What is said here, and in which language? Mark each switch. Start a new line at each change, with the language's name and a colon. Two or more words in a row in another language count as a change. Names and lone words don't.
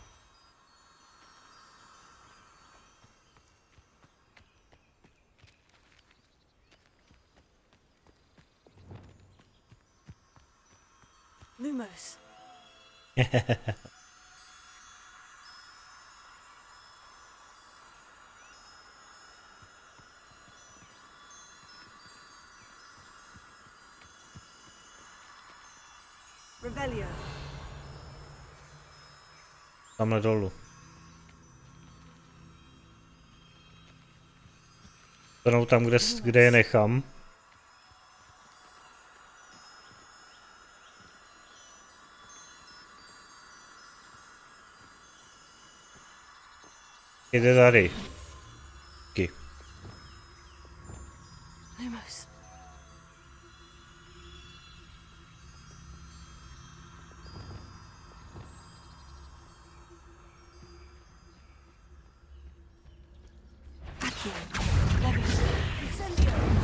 Czech: Lumos. Revelio. Tamhle dolů. Stanou tam, kde je nechám. Jde tady. Díky. Lumos. Accio. Leviosa. Incendio.